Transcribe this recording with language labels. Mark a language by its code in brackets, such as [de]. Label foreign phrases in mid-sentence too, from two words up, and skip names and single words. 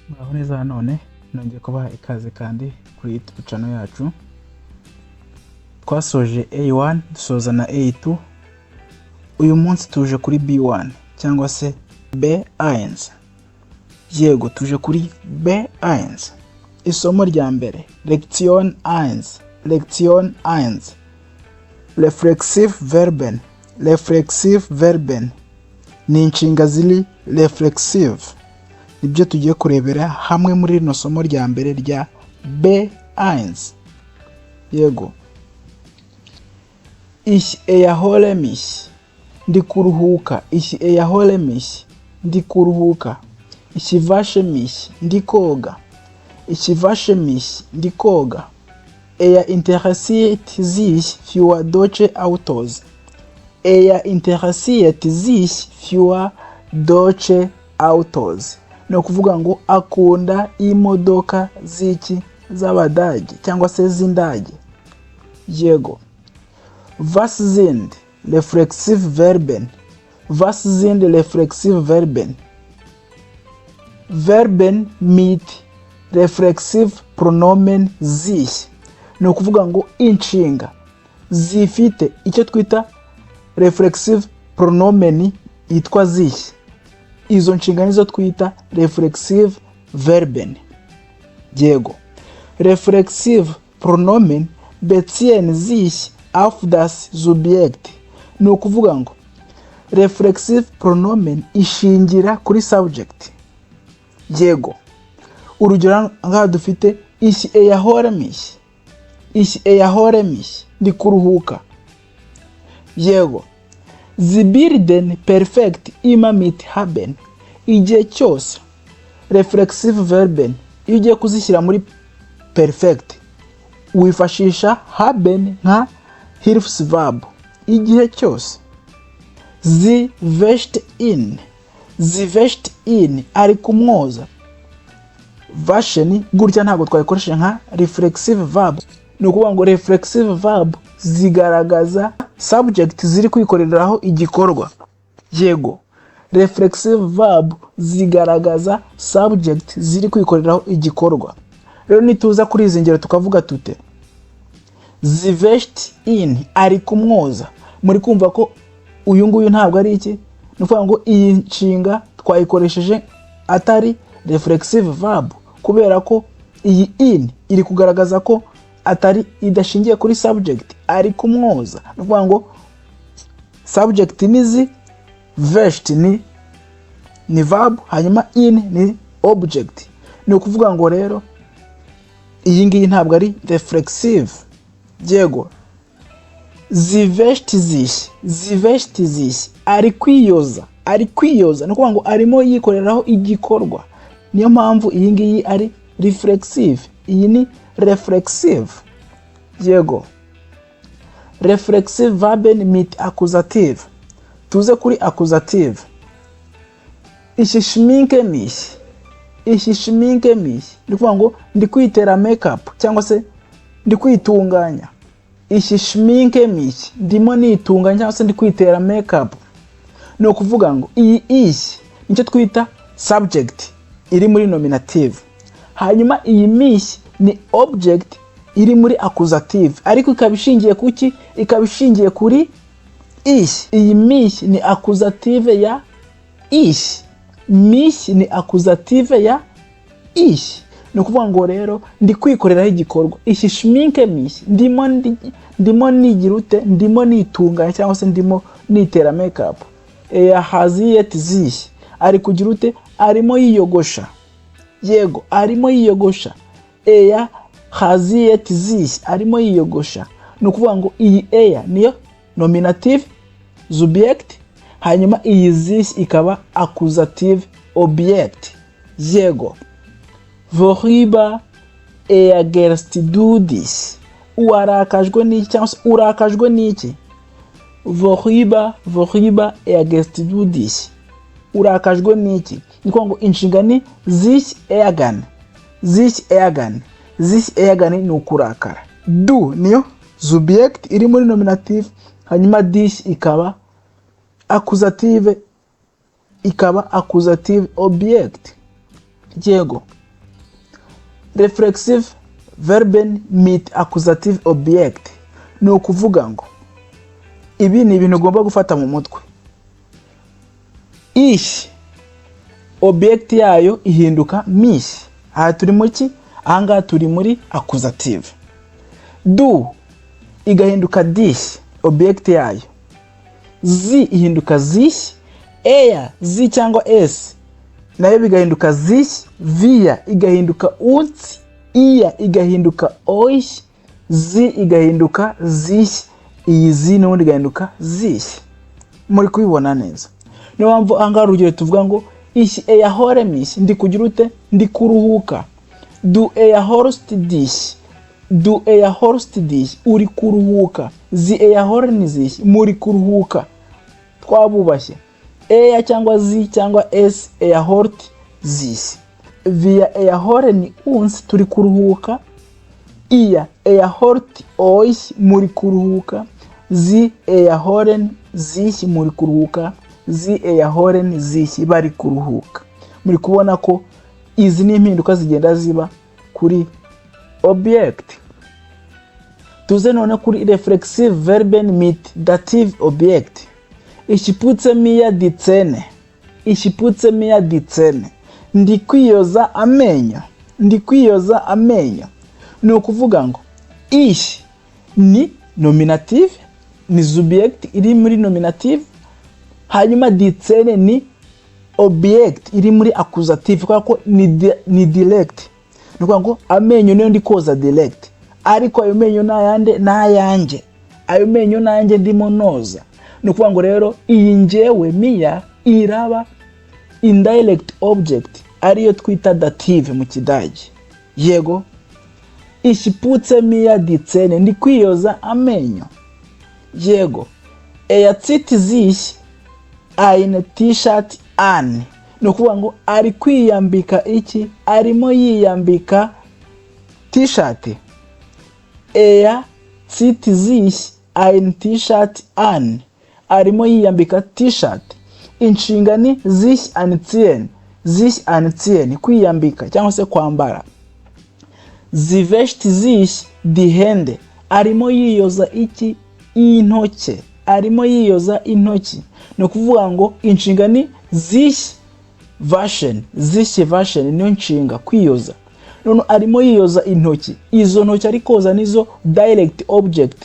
[rw] muraho neza none nongeye kubaha ikaze kandi kuri YouTube channel yacu. Twasoje A1 dusoza na A2. Uyu munsi tuje kuri B1 cyangwa se B1. Yego tuje kuri B1. Isomo rya mbere, [de] Lektion 1. Lektion 1. Reflexive verben. Reflexive verben [rw] ni inshinga ziri reflexive. Nibyo tugiye kurebera hamwe muri rino somo rya mbere rya B1. Yego. [de] Ich erhole mich. [rw] Ndi kuruhuka. [de] Ich erhole mich. [rw] Ndi kuruhuka. [de] Ich wasche mich. [rw] Ndi koga. [de] Ich wasche mich. [rw] Ndi koga. [de] Interessiert sich für deutsche Autos. Interessiert sich für deutsche Autos. [rw] No kuvuga ngo akunda imodoka ziki z'abadage cyangwa se z'indage. Yego. [de] Was sind reflexive verben? Was sind reflexive verben? Verben mit reflexive pronomen sich. [rw] No kuvuga ngo inshinga zifite icyo twita [de] reflexive pronomen [rw] yitwa sich. Izo nshinga nizo twita [de] reflexive verben. [rw] Yego. [de] Reflexive pronomen beziehen sich auf das Subjekt. [rw] No kuvuga ngo [de] reflexive pronomen [rw] ishingira kuri subject. Yego. Urugero ngaha dufite [de] ich erhole mich. Ich erhole mich. [rw] Ndi kuruhuka. Yego. [de] Sie bilden perfekt immer mit haben. [rw] Igihe cyose [de] reflexive verben [rw] iyo ugiye kuzishyira muri perfect wifashisha haben nka Hilfsverb. Igihe cyose. [de] Sie wäscht ihn. Sie wäscht ihn. [rw] Ari kumwoza. Waschen gutya ntabwo twayikoresha nka [en] reflexive verb. [rw] Ni ukuvuga ngo [en] reflexive verb [rw] zigaragaza subject ziri kwikoreraho igikorwa. Yego. [en] Reflexive verb [rw] zigaragaza subject ziri kwikoreraho igikorwa. Rero nituza kuri izi ngero tukavuga tute [de] Sie wäscht ihn. [rw] Ari kumwoza. Muri kumva ko uyu nguyu ntabwo ari iki? Ni ukuvuga ngo iyi nshinga twayikoresheje atari [en] reflexive verb [rw] kubera ko iyi in iri kugaragaza ko atari idashingiye kuri subject. Ari kumwoza. Ni ukuvuga ngo subject nizi, wäscht ni verb, hanyuma in ni object. Ni ukuvuga ngo rero iyi ngiyi ntabwo ari reflexive. Yego. [de] Sie wäscht sich. Sie wäscht sich. [rw] Ari kwiyoza. Ari kwiyoza. Ni ukuvuga ngo arimo yikoreraho igikorwa. Niyo mpamvu iyi ngiyi ari reflexive. Iyi ni reflexive. Yego. [de] Reflexive verben mit Akkusativ. [rw] Tuze kuri Akkusativ. [de] Ich schminke mich. Ich schminke mich. [rw] Ni kuvuga ngo ndi kwitera makeup cyangwa se ndi kwitunganya. [de] Ich schminke mich. [rw] Ndimo nitunganya cyangwa se ndi kwitera makeup. No kuvuga ngo iyi ich nicyo twita subject iri muri nominative. Hanyuma iyi mich ni object iri muri accusative ariko ikabishingiye kuki? Ikabishingiye kuri ich. Iyi mich ni accusative ya ich. Mich ni accusative ya ich. Ni kuvuga ngo rero ndi kwikoreraho igikorwa. [de] Ich schminke mich. [rw] Ndimo nigirute, ndimo nitunganya cyangwa se ndimo nitera makeup. [de] Hasiert sich. [rw] Ari kugirute, arimo yiyogosha. Yego, arimo yiyogosha. [de] Hasiert sich. [rw] Arimo yiyogosha. Ni ukuvuga ngo iyi niyo [en] nominative subject, [rw] hanyuma iyi sich ikaba [en] accusative object. [rw] Yego. [de] Worüber ärgerst du dich? [rw] Urakajwe n'iki cyangwa se urakajwe n'iki? [de] Worüber ärgerst du dich? [rw] Urakajwe n'iki? Ni kuvuga ngo inshinga ni [de] sich ärgern. Sich ärgern. Sich ärgern [rw] ni ukurakara. Du niyo subject iri muri nominative, hanyuma dich ikaba [en] accusative object. [rw] Yego. [de] reflexive verben mit accusative object. [rw] Ni ukuvuga ngo ibi ni ibintu ugomba gufata mu mutwe. Ich object yayo ihinduka mich. Aha turi mu ki? Aha ngaha turi muri accusative. Du igahinduka dich object yayo. Zi ihinduka sich. Eya zi cyangwa es nayo bigahinduka sich. Via igahinduka uns. Iya igahinduka euch. Zi igahinduka sich. Iyi zi n'ubundi igahinduka sich. Muri kubibona neza. Niyo mpamvu ahangaha urugero tuvuga ngo [de] ich erhole mich, [rw] ndi kugira ute? Ndi kuruhuka. [de] Du erholst dich. Du erholst dich, [rw] uri kuruhuka. [de] Sie erholen sich, [rw] muri kuruhuka. Twabubashye. [de] Eya cyangwa zi cyangwa es erholt sich. Wir erholen uns, [rw] turi kuruhuka. [de] Ihr erholt euch, [rw] muri kuruhuka. [de] Sie erholen sich, [rw] muri kuruhuka. [de] Sie erholen sich, [rw] bari kuruhuka. Muri kubona ko izi ni impinduka zigenda ziba kuri object. Tuze none kuri [de] reflexive verben mit dative object. Ich putze mir die Zähne. Ich putze mir die Zähne. [rw] Ndi kwiyoza amenyo. Ndi kwiyoza amenyo. Ni ukuvuga ngo ich ni nominative, ni subject iri muri nominative. Hanyuma [de] die Zähne [rw] ni object iri muri accusative kuko ni direct. Ni ukuvuga ngo amenyo niyo ndi koza direct. Ariko ayo menyo n'ayanjye. Ayo menyo n'ayanjye ndimo noza. Ni ukuvuga ngo rero iyi njyewe Mia iraba indirect object ariyo twita dative mu Kidage. Yego. [de] Ich putze mir die Zähne, [rw] ndi kwiyoza amenyo. Yego. [de] Zieht sich eine T-shirt an. [rw] Ni ukuvuga ngo ari kwiyambika iki? Arimo yiyambika T-shirt. [de] Zieht sich eine T-shirt an. [rw] Arimo yiyambika T-shirt. Inshinga ni [de] sich anziehen. Sich anziehen, [rw] kwiyambika cyangwa se kwambara. [de] Sie wäscht sich die Hände. [rw] Arimo yiyoza iki? Intoke. Arimo yiyoza intoki. Ni ukuvuga ngo inshinga ni [de] sich waschen. Sich waschen [rw] niyo nshinga kwiyoza. None arimo yiyoza intoki. Izo ntoki ari koza nizo direct object.